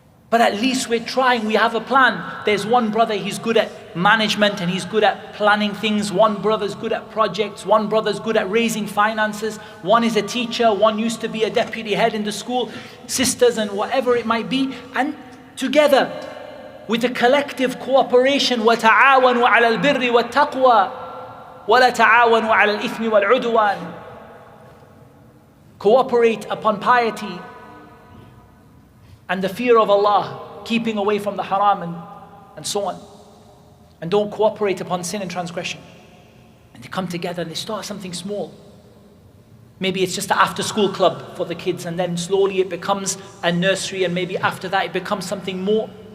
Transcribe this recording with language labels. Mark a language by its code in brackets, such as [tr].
[en] But at least we're trying, we have a plan. There's one brother, he's good at management and he's good at planning things. One brother's good at projects. One brother's good at raising finances. One is a teacher. One used to be a deputy head in the school. Sisters and whatever it might be. And together, with a collective cooperation, [ar] وَتَعَاوَنُوا عَلَى الْبِرِّ وَالتَّقْوَى وَلَا تَعَاوَنُوا عَلَى الْإِثْمِ وَالْعُدْوَانِ. [en] Cooperate upon piety and the fear of Allah, keeping away from the haram and so on. And don't cooperate upon sin and transgression. And they come together and they start something small. Maybe it's just an after-school club for the kids, and then slowly it becomes a nursery, and maybe after that it becomes something more.